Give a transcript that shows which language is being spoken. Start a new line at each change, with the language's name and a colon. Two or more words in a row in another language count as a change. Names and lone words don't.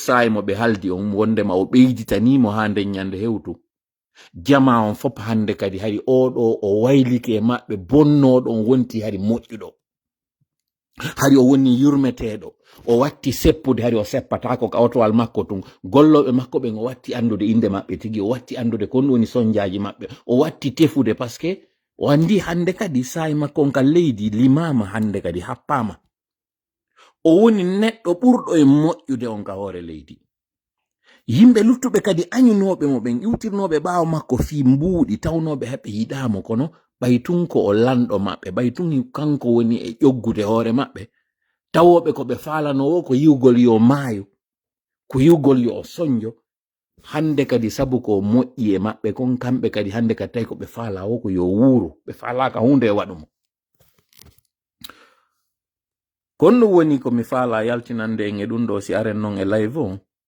Fula: saayi mo ɓe haldi on wondema o ɓeyditanimo ha nden ñande hewtu jama on fop hande kadi hari oɗo o waylike e maɓɓe bonnoɗo on wonti hari moƴƴuɗo hari o woni yurmeteɗo o watti seppude hari o seppatako kawtowal makko tun golloɓe makko ɓen o watti andude inde maɓɓe tigi o watti andude ko woni sonjaji maɓɓe o watti tefude par ce que o andi hande kadi saayi makko on ka leydi limama hande kadi happama o woni neɗɗo ɓurɗo e moƴƴude on ka hoore leydi yimɓe luttuɓe kadi añunoɓe mo ɓen iwtirnoɓe ɓaawo makko fi mbuuɗi tawnoɓe haɓe yiɗamo kono ɓaytun ko o lanɗo maɓɓe ɓaytun kanko woni e ƴoggude hoore maɓɓe tawoɓe ko ɓe falanowo ko yiwgol yo maayo ko yiwgol yo soñjo hande kadi sabu ko moƴƴi e maɓɓe kon kamɓe kadi hande kadi tawi ko ɓe faalawo ko yo wuuro ɓe falaka hunde e waɗumo kon ɗum woni komi faala yaltinande en e ɗum ɗo si aren noon e live o